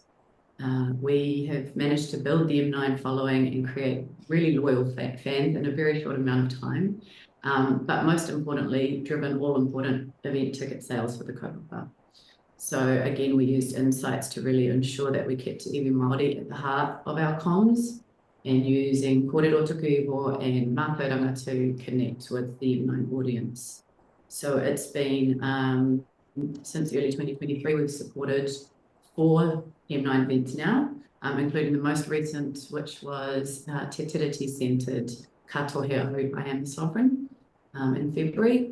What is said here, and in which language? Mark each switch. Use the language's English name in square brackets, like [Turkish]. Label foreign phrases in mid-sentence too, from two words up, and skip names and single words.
[English] We have managed to build the M9 following and create really loyal fans in a very short amount of time, but most importantly, driven all-important event ticket sales for the kaupapa. So again, we used insights to really ensure that we kept [Māori] te iwi Māori [English] at the heart of our comms, and using [Māori] kōrero tuku iho [English] and mātauranga to connect with the M9 audience. So it's been, since early 2023, we've supported 4 M9 events now, including the most recent, which was Te Tiriti-centred Katoheo, I Am the Sovereign, in February.